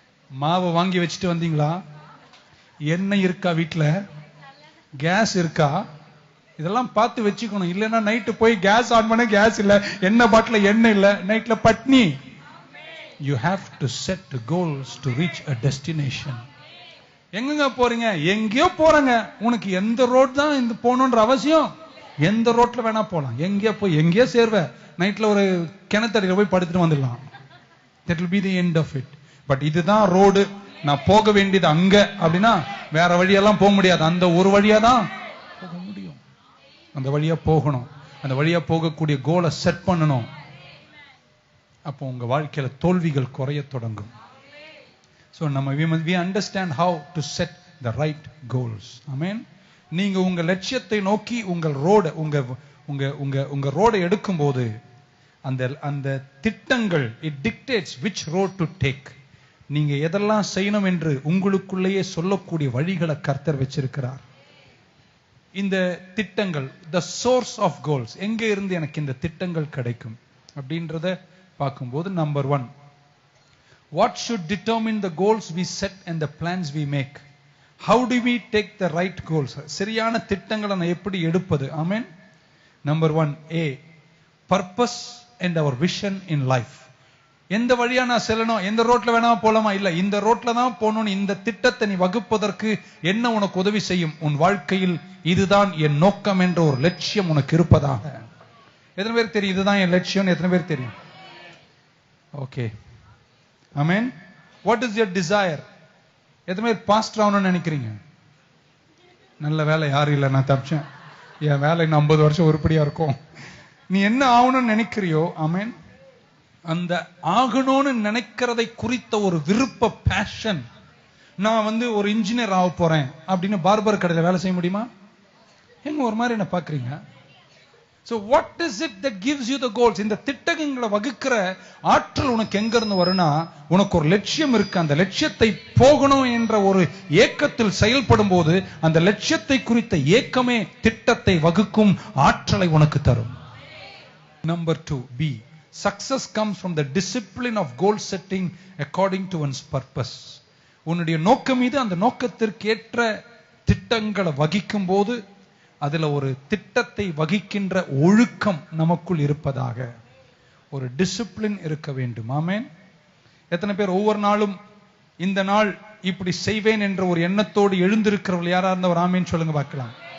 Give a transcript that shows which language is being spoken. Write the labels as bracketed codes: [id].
[ta] மாவை வாங்கி வச்சுட்டு வந்தீங்களா? எண்ணெய் இருக்கா வீட்டுல? கேஸ் இருக்கா? இதெல்லாம் பார்த்து வச்சுக்கணும். இல்லைன்னா நைட்டு போய் கேஸ் ஆன் பண்ண கேஸ் இல்ல, எண்ணெய் பாட்டில் எண்ணெய் இல்ல, நைட்ல பட்னி. [en] You have to set goals to reach a destination. [ta] எங்கங்க போறீங்க? எங்கேயோ போறங்க. உனக்கு எந்த ரோட் தான் இந்த போகணுன்ற அவசியம்? எந்த ரோட்ல வேணா போலாம். எங்கேயோ போய் எங்கேயோ சேர்வ. நைட்ல ஒரு கிணத்தடியில போய் படுத்துட்டு வந்துடலாம். [en] That will be the end of it. [ta] But இதுதான் ரோடு, நான் போக வேண்டியது அங்க அப்படின்னா வேற வழியெல்லாம் போக முடியாது. அந்த ஒரு வழியா தான் போக முடியும். அந்த வழியா போகணும். அந்த வழியா போகக்கூடிய கோலை செட் பண்ணணும். அப்போ உங்க வாழ்க்கையில தோல்விகள் குறைய தொடங்கும். [en] So we understand how to set the right goals. Amen. [ta] நீங்க உங்க லட்சியத்தை நோக்கி உங்கள் ரோட உங்க ரோட எடுக்கும்போது அந்த திட்டங்கள் [en] it dictates which road to take. [ta] நீங்க எதெல்லாம் செய்யணும் என்று உங்களுக்குள்ளேயே சொல்லக்கூடிய வழிகளை கர்த்தர் வச்சிருக்கிறார். இந்த திட்டங்கள், [en] the source of goals, [ta] எங்க இருந்து எனக்கு இந்த திட்டங்கள் கிடைக்கும் அப்படின்றத பார்க்கும்போது, number 1, [en] what should determine the goals we set and the plans we make? How do we take the right goals? [ta] சரியான திட்டங்களை நான் எப்படி எடுப்பது? ஆமென். [en] Number 1, A, purpose and our vision in life. [ta] எந்த வழியா நான் செல்லணும்? எந்த ரோட்ல வேணா போலாமா? இல்ல, இந்த ரோட்ல தான் போகணும். இந்த திட்டத்தை நீ வகுப்பதற்கு என்ன உனக்கு உதவி செய்யும்? உன் வாழ்க்கையில் இதுதான் என் நோக்கம் என்ற ஒரு லட்சியம் உனக்கு இருப்பதாக. எத்தனை பேர் தெரியும் இதுதான் என் லட்சியம்? எத்தனை பேர் தெரியும்? Okay, amen. What is your desire? எத்தனை பேர் பாஸ்டர் ஆகணும்னு நினைக்கிறீங்க? நல்ல வேலை, யாரும் இல்லை, நான் தப்பிச்சேன். என் வேலை 50 வருஷம் உருப்படியா இருக்கும். நீ என்ன ஆகணும்னு நினைக்கிறியோ, ஆமென், அந்த ஆகணும்னு நினைக்கிறதை குறித்த ஒரு விருப்ப, பேஷன். நான் ஒரு இன்ஜினியர் ஆக போறேன் அப்படின்னு பார்பர் கடையில் வேலை செய்ய முடியுமா? எங்க ஒரு மாதிரி என்ன பாக்குறீங்க? [en] So what is it that gives you the goals? [ta] இந்த திட்டங்களை வகுக்கிற ஆற்றல் உனக்கு எங்க இருந்து வரும்னா, உனக்கு ஒரு லட்சியம் இருக்கு. அந்த லட்சியத்தை போகணும் என்ற ஒரு ஏக்கத்தில் செயல்படும் போது அந்த லட்சியத்தை குறித்த ஏக்கமே திட்டத்தை வகுக்கும் ஆற்றலை உனக்கு தரும். [en] Number 2, B. Success comes from the discipline of goal setting according to one's purpose. [ta] உன்னுடைய நோக்கம் மீது அந்த நோக்கத்திற்கு ஏற்ற திட்டங்களை வகிக்கும் போது அதுல ஒரு திட்டத்தை வகிக்கின்ற ஒழுக்கம் நமக்குள் இருப்பதாக ஒரு டிசிப்ளின் இருக்க வேண்டும். ஆமென். எத்தனை பேர் ஒவ்வொரு நாளும் இந்த நாள் இப்படி செய்வேன் என்ற ஒரு எண்ணத்தோடு எழுந்திருக்கிறவர்கள் யாரா இருந்த ஒரு ஆமென் சொல்லுங்க பார்க்கலாம்.